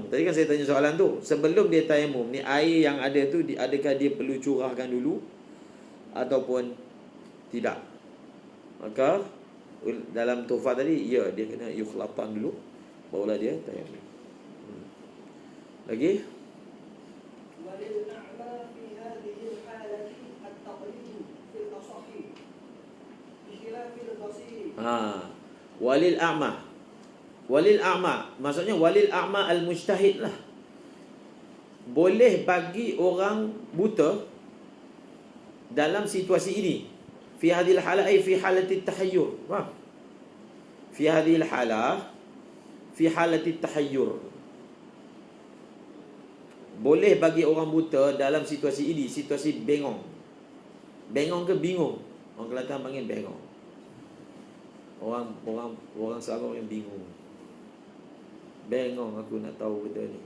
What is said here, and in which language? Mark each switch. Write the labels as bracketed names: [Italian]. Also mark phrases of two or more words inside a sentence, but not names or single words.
[Malay] Tadi kan saya tanya soalan tu, sebelum dia tayamum ni, air yang ada tu adakah dia perlu curahkan dulu ataupun tidak? Maka dalam Tuhfah tadi, ya, dia kena yukhlatan dulu, barulah dia tayamum. Lagi? [Arabic] وللأعمى [Malay] maksudnya [Arabic] وللأعمى المجتهد [Malay] lah. Boleh bagi orang buta dalam situasi ini, [Arabic] في هذه الحالة أي في حالة التحير. في هذه الحالة في حالة التحير. [Malay] Boleh bagi orang buta dalam situasi ini, situasi bengong. Bengong ke bingung? Orang Kelantan panggil bengong. Orang Selangor yang bingung. Bengong aku nak tahu benda ni.